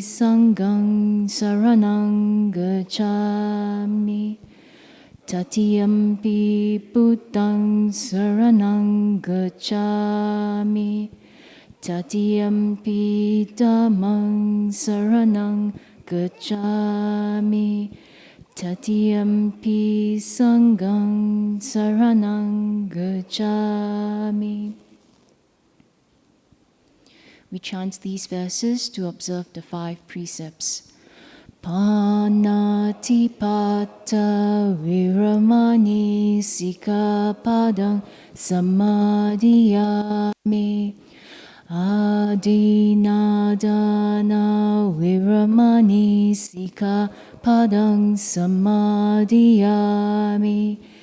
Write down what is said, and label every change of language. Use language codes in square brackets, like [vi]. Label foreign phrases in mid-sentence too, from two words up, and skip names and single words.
[pi] Sanghang Saraṇaṃ Gacchāmi, Tatiyampi Buddhaṃ Saraṇaṃ Gacchāmi, Tatiyampi Dhammang Saraṇaṃ Gacchāmi, Tatiyampi Sanghang Saraṇaṃ Gacchāmi. [en] We chant these verses to observe the 5 precepts. [pi] Panatipata viramani sikapadang samadhiyami. Adinadana viramani sikapadang samadhiyami.